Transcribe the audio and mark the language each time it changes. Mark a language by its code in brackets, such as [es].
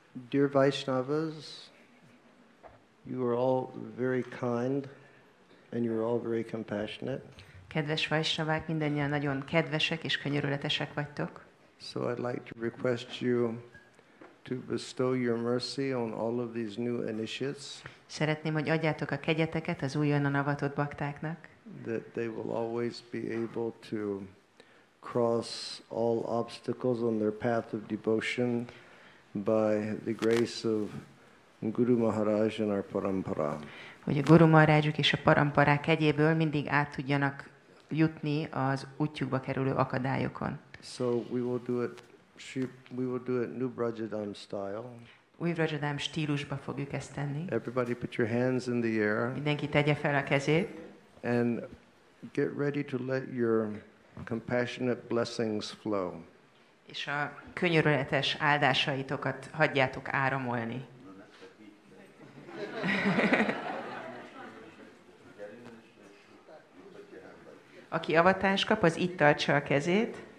[en] Dear Vaishnavas, you are all very kind and you are all very compassionate. [hu] Kedves Vaisnavák, mindannyian nagyon kedvesek és könyörületesek vagytok. [en] So I'd like to request you to bestow your mercy on all of these new initiates. [hu] Szeretném, hogy adjátok a kegyeteket az újonnan avatott baktáknak. [en] That they will always be able to cross all obstacles on their path of devotion by the grace of Guru Maharaj and our parampara. [hu] Hogy a Guru Maharajuk és a paramparák kegyéből mindig át tudjanak jutni az útjukba kerülő akadályokon. [en] So we will do it New Brajadam style. [hu] Új Brajadam stílusba fogjuk ezt tenni. [en] Everybody put your hands in the air. [hu] Mindenki tegye fel a kezét. [en] And get ready to let your compassionate blessings flow. [hu] És a könyörületes áldásaitokat hagyjátok áramolni. Aki avatást kap, az itt tartsa a kezét.